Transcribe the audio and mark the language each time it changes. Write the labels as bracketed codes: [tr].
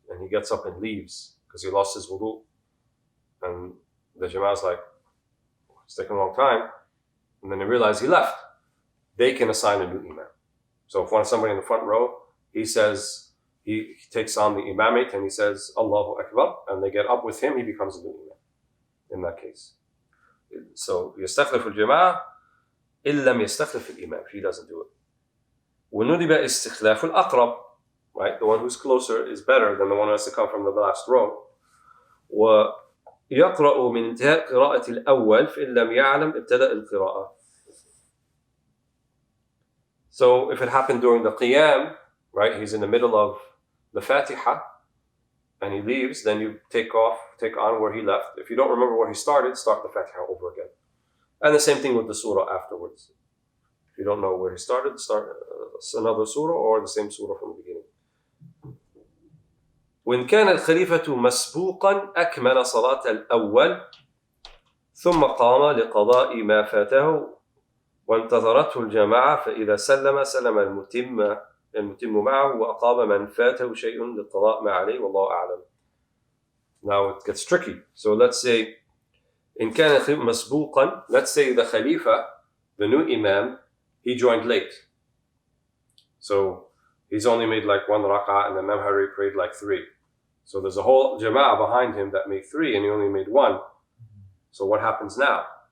[en] And he gets up and leaves because he lost his wudu. And the jama'ah is like, it's taking a long time. And then they realize he left. They can assign a new imam. So if somebody in the front row, he says, he takes on the imamate and he says, Allahu Akbar, and they get up with him, he becomes a new imam in that case. [ar] So, يستخلف الجماعة إن لم يستخلف الإمام. [en] He doesn't do it. [ar] وندب استخلاف الأقرب, right? [en] The one who's closer is better than the one who has to come from the last row. [ar] ويقرأ من انتهاء قراءة الأول فإن لم يعلم ابتدأ القراءة. [en] So if it happened during the qiyam, right, he's in the middle of the Fatiha and he leaves, then you take on where he left. If you don't remember where he started, start the Fatiha over again. And the same thing with the surah afterwards. If you don't know where he started, start another surah or the same surah from the beginning. [ar] وإن كان الخليفة مسبوقا أكمل صلاة الأول ثم قام لقضاء ما فاته وانتظرته الجماعة فإذا سلم المتم معه وأقام من فاته شيء للقضاء ما عليه والله أعلم. [en] Now it gets tricky. So let's say [ar] إن كان مسبوقا, [en] let's say the Khalifa, the new Imam, he joined late. So he's only made like one rak'ah and the Imam had already prayed like 3. So there's a whole jama'ah behind him that made 3 and he only made 1. So what happens now?